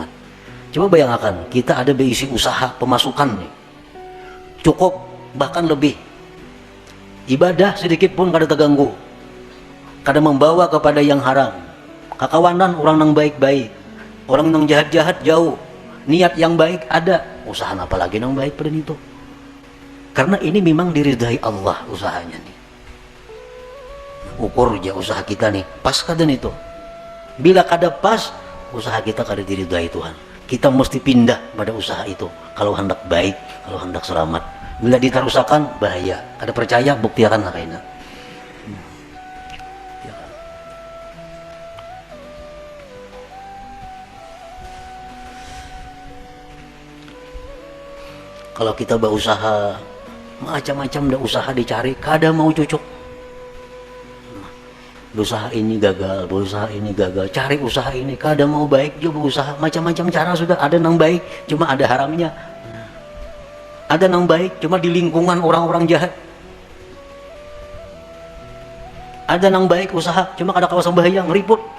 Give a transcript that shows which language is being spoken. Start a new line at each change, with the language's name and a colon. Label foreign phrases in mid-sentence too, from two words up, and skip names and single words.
Banjar: Coba bayangkan kita ada berisi usaha pemasukan nih cukup bahkan lebih, ibadah sedikit pun kada terganggu, kada membawa kepada yang haram, kakawanan orang yang baik-baik, orang yang jahat-jahat jauh, niat yang baik ada, usaha apa lagi yang baik pada itu. Karena ini memang diridai Allah usahanya nih. Ukur aja usaha kita nih pas kadan itu. Bila kada pas, usaha kita kada diridai Tuhan. Kita mesti pindah pada usaha itu kalau hendak baik, kalau hendak selamat. Bila ditarusakan bahaya, kada percaya buktikan lah kaina. Kalau kita berusaha macam-macam dah usaha dicari, kada mau cocok. Berusaha ini gagal, berusaha ini gagal, cari usaha ini kada mau baik juga berusaha, macam-macam cara sudah ada yang baik, cuma ada haramnya. Ada yang baik cuma di lingkungan orang-orang jahat. Ada yang baik usaha cuma kada kawasan bahaya ngeriput.